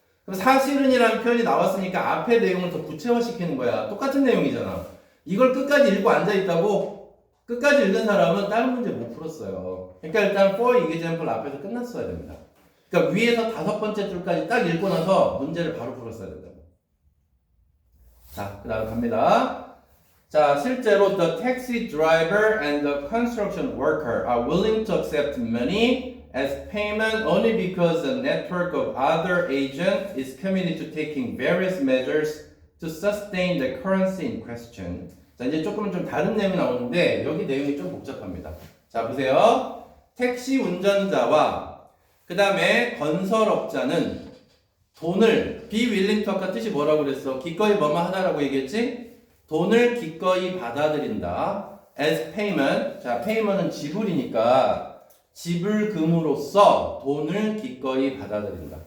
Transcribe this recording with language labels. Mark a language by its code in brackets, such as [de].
[ko] 그럼 사실은이라는 표현이 나왔으니까 앞에 내용을 더 구체화시키는 거야. 똑같은 내용이잖아. 이걸 끝까지 읽고 앉아있다고? 끝까지 읽은 사람은 다른 문제 못 풀었어요. 그러니까 일단 for example 앞에서 끝났어야 됩니다. 그러니까 위에서 다섯 번째 줄까지 딱 읽고 나서 문제를 바로 풀었어야 된다. 자, 그 다음 갑니다. 자, 실제로 [en] the taxi driver and the construction worker are willing to accept money as payment only because the network of other agents is committed to taking various measures to sustain the currency in question. [ko] 자, 이제 조금은 좀 다른 내용이 나오는데 여기 내용이 좀 복잡합니다. 자, 보세요. 택시 운전자와 그 다음에 건설업자는 돈을 [en] be willing to [ko] 아까 뜻이 뭐라고 그랬어? 기꺼이 뭐뭐 하다라고 얘기했지? 돈을 기꺼이 받아들인다. [en] as payment. [ko] 자, payment은 지불이니까 지불금으로써 돈을 기꺼이 받아들인다.